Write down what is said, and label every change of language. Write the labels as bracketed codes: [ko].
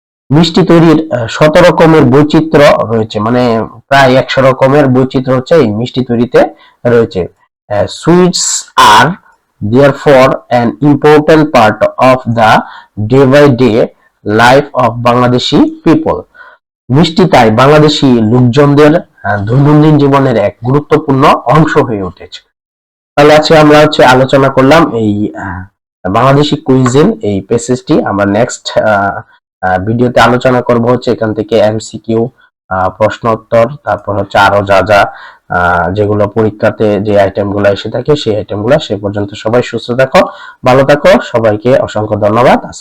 [bn] মিষ্টি তৈরির ১৭ রকমের বৈচিত্র্য রয়েছে, মানে প্রায় ১০০ রকমের বৈচিত্র্য হচ্ছে এই মিষ্টি তৈরিতে রয়েছে। [en] Sweets আর therefore an important part of the day by day life of Bangladeshi people. [bn] মিষ্টি তাই বাংলাদেশি লোকজনদের দৈনন্দিন জীবনের এক গুরুত্বপূর্ণ অংশ হয়ে উঠেছে। তাহলে আজকে আমরা আলোচনা করলাম এই বাংলাদেশি কুইজিন এই প্যাসেজটি। আমরা নেক্সট ভিডিওতে আলোচনা করব এখান থেকে এমসিকিউ, প্রশ্ন উত্তর, তারপর আরো যা যেগুলো পরীক্ষাতে যে আইটেমগুলো এসে থাকে সেই আইটেমগুলো। সে পর্যন্ত সবাই সুস্থ থাকো, ভালো থাকো, সবাইকে অসংখ্য ধন্যবাদ।